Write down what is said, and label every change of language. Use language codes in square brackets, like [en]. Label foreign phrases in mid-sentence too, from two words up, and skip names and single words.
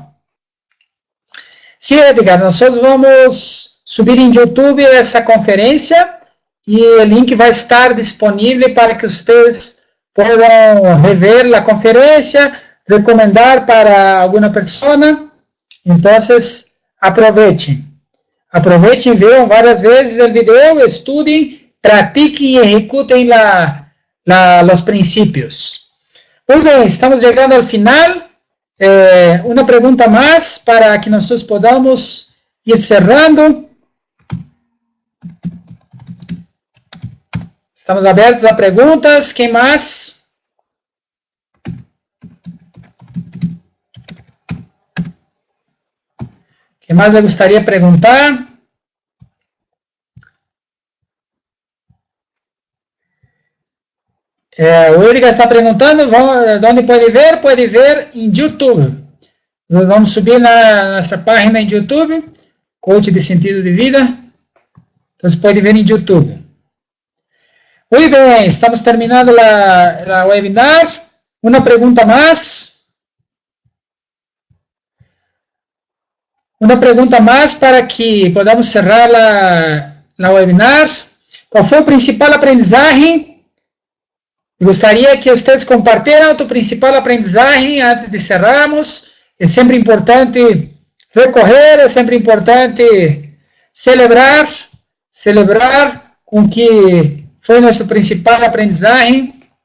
[pt] Sí, Edgar, nosotros vamos subir en YouTube essa conferência e o link vai estar disponível para que vocês possam rever a conferência, recomendar para alguma pessoa. Então, aproveitem. Aproveitem, vejam várias vezes o vídeo, estudem, pratiquem e executem os princípios. Muito bem, estamos chegando ao final. Uma pergunta mais para que nós [es] podamos ir cerrando. [pt] Estamos abertos a perguntas. Quem mais? Quem mais me gostaria de perguntar? O Edgar está perguntando, onde pode ver? Pode ver em YouTube. Nós vamos subir na nossa página em YouTube, Coach de Sentido de Vida. Então, você pode ver em YouTube. Muito bem, estamos terminando a webinar. Uma pergunta mais. Uma pergunta mais para que [es] podamos cerrar [pt] a webinar. Qual foi o principal aprendizagem? Gostaria que vocês compartilhem o principal aprendizagem antes de cerrarmos. É sempre importante recorrer, é sempre importante celebrar com que foi nosso principal aprendizagem.